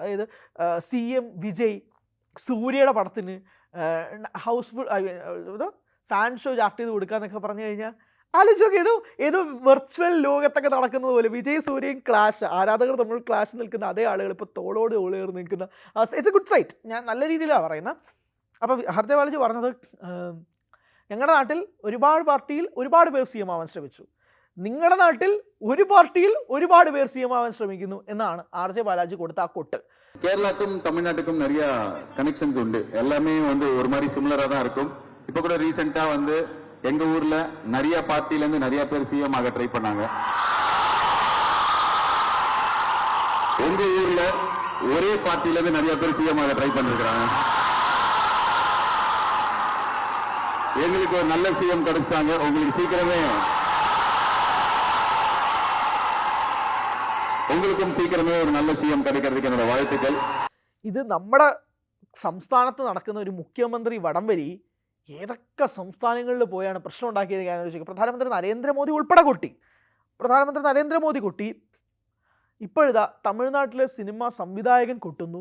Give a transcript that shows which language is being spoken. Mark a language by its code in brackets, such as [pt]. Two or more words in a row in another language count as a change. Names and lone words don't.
[ml] അതായത് CM വിജയ് സൂര്യയുടെ പടത്തിന് [en] housefull fan show chart [ml] ചെയ്ത് കൊടുക്കാന്നൊക്കെ പറഞ്ഞു കഴിഞ്ഞാൽ ആലോചിച്ചൊക്കെ ഏതോ വെർച്വൽ ലോകത്തൊക്കെ നടക്കുന്നത് പോലെ വിജയ് സൂര്യയും ക്ലാഷ്, ആരാധകർ തമ്മിൽ ക്ലാഷ് നിൽക്കുന്ന അതേ ആളുകൾ ഇപ്പോൾ തോളോട് തോളേറി നിൽക്കുന്ന [en] it's a good sight. [ml] ഞാൻ നല്ല രീതിയിലാണ് പറയുന്നത്. അപ്പോൾ RJ ബാലാജി പറഞ്ഞത്, ഞങ്ങളുടെ നാട്ടിൽ ഒരുപാട് പാർട്ടിയിൽ ഒരുപാട് പേർ CM ആവാൻ ശ്രമിച്ചു, നിങ്ങളുടെ നാട്ടിൽ ഒരു പാർട്ടിയിൽ ഒരുപാട് പേർ CM ആവാൻ ശ്രമിക്കുന്നു എന്നാണ് RJ ബാലാജി കൊടുത്ത ആ കൊട്ട്. [ta] കേരളക്കും തമിഴ്നാട്ടുക്കും நிறைய கனெக்ஷன்ஸ் உண்டு. எல்லாமே ஒரு மாதிரி சிமிலரா தான் இருக்கும். இப்போ கூட ரீசெண்டா எங்க ஊர்ல நிறைய பார்ட்டில இருந்து நிறைய பேர் CM ஆக ட்ரை பண்ணாங்க. எங்க ஊர்ல ஒரே பார்ட்டில இருந்து நிறைய பேர் CM ஆக ட்ரை பண்ணிருக்காங்க. எங்களுக்கு ஒரு நல்ல CM கிடைச்சிட்டாங்க. உங்களுக்கு உங்களுக்கும் சீக்கிரமே ஒரு நல்ல CM கிடைக்கிறதுக்கு என்னோட வாழ்த்துக்கள். [ml] ഇത് നമ്മുടെ സംസ്ഥാനത്ത് നടക്കുന്ന ഒരു മുഖ്യമന്ത്രി വടംവലി ഏതൊക്കെ സംസ്ഥാനങ്ങളിൽ പോയാണ് പ്രശ്നം ഉണ്ടാക്കിയത് ഞാൻ ആലോചിക്കുക. പ്രധാനമന്ത്രി നരേന്ദ്രമോദി ഉൾപ്പെടെ കൊട്ടി. ഇപ്പോഴിതാ തമിഴ്നാട്ടിലെ സിനിമ സംവിധായകൻ കൊട്ടുന്നു.